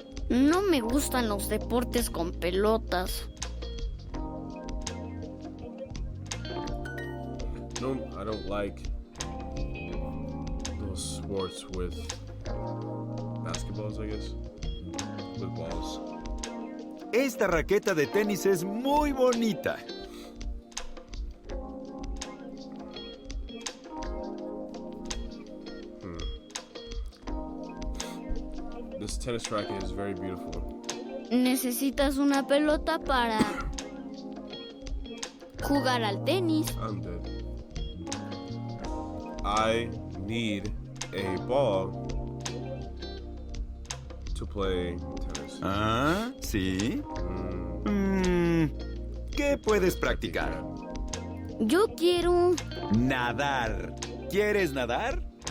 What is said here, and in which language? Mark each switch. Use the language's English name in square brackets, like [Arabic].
[Spanish] No me gustan los deportes con pelotas. [English] No, I don't like those sports with basketballs, I guess. With balls. [Spanish] Esta raqueta de tenis es muy bonita. [English] This tennis racket is very beautiful. [Spanish] Necesitas una pelota para jugar al tenis. [English] I'm dead. I need a ball to play tennis. [Spanish] Ah, ¿sí? ¿Qué puedes practicar? Yo quiero... Nadar. ¿Quieres nadar?